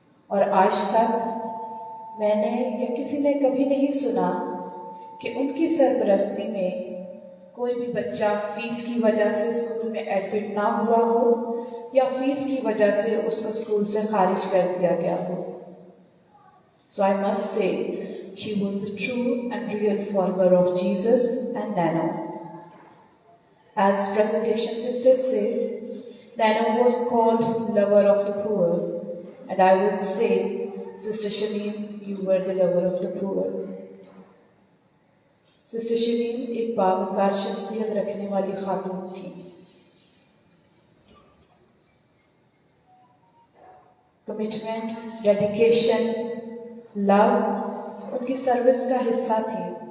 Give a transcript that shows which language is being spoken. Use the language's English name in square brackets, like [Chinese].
[Urdu] اور آج تک میں نے یا کسی نے کبھی نہیں سنا کہ ان کی سرپرستی میں کوئی بھی بچہ فیس کی وجہ سے اسکول میں ایڈمٹ نہ ہوا ہو یا فیس کی وجہ سے اس کو اسکول سے خارج کر دیا گیا ہو۔ [English] So I must say, she was the true and real follower of Jesus and Nano. As presentation sisters say, Nano was called lover of the poor, and I would say, Sister Shamim, you were the lover of the poor. [Urdu] Sister Shamim ایک باوقار شخصیت رکھنے والی خاتون تھی۔ Commitment, dedication, لو ان کی service کا حصہ تھی۔